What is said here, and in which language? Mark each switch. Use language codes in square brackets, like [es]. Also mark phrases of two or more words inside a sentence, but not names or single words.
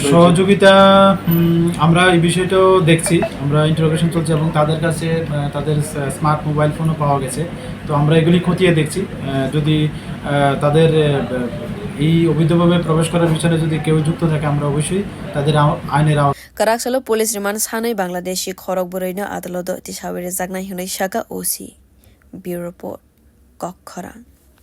[bn] সহযোগিতা আমরা এই বিষয়টাও দেখছি, আমরা ইন্টারোগেশন চলছে এবং তাদের কাছে তাদের [en] smart mobile phone [bn] পাওয়া গেছে। তো আমরা এগুলি খতিয়ে দেখছি, যদি তাদের এই অবৈধভাবে প্রবেশ করার পিছনে যদি কেউ যুক্ত থাকে আমরা অবশ্যই তাদের আইনের [trp] Karaksalo [en] police remand [trp] Hanai Bangladeshi khorok burwi no adalodo tisawire jagnai hunai saka OC. [en] Bureau report. Khorok.